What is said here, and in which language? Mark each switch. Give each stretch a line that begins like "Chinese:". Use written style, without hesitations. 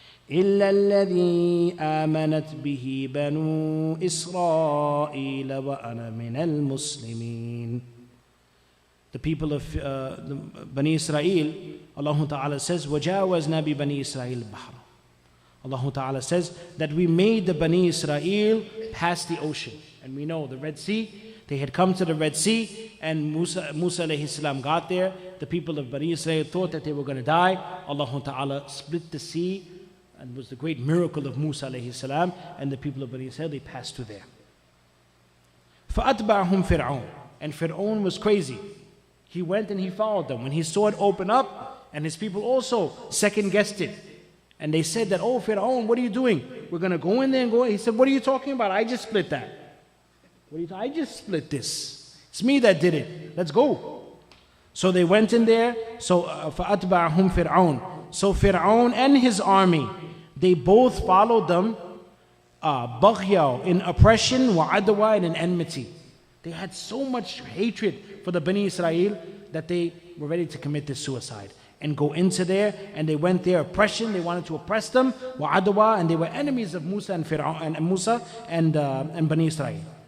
Arabic: إلا الذي آمنت به بنو إسرائيل وأنا من المسلمين.
English: The people of Bani Israel, Allah Ta'ala says,
Arabic: وَجَاوَزْنَا بِبَنِي إِسْرَائِيلِ الْبَحْرَ.
English: Allah Ta'ala says that we made the Bani Israel pass the ocean. And we know the Red Sea, They had come to the Red Sea, and Musa alayhi salam got there. The people of Bani Israel thought that they were going to die. Allah Ta'ala split the sea, and it was the great miracle of Musa alayhi salam, and the people of Bani Israel, they passed through there.
Arabic: فَأَتْبَعَهُمْ فِرْعَوْنَ.
English: And Fir'aun was crazy. He went and he followed them. When he saw it open up, and his people also second guessed it. And they said that, oh Fir'aun, what are you doing? We're going to go in there and go. He said, what are you talking about? I just split that. I just split this. It's me that did it. Let's go. So they went in there. So
Arabic: فَأَتْبَعَهُمْ فِرْعَوْنَ.
English: So Fir'aun and his army, they both followed them, baghya, in oppression,
Arabic: wa adwa,
English: and in enmity. They had so much hatred for the Bani Israel that they were ready to commit this suicide and go into there. And they went there, oppression. They wanted to oppress them,
Arabic: wa adwa,
English: and they were enemies of Musa and Fir'aun and Musa and Bani Israel.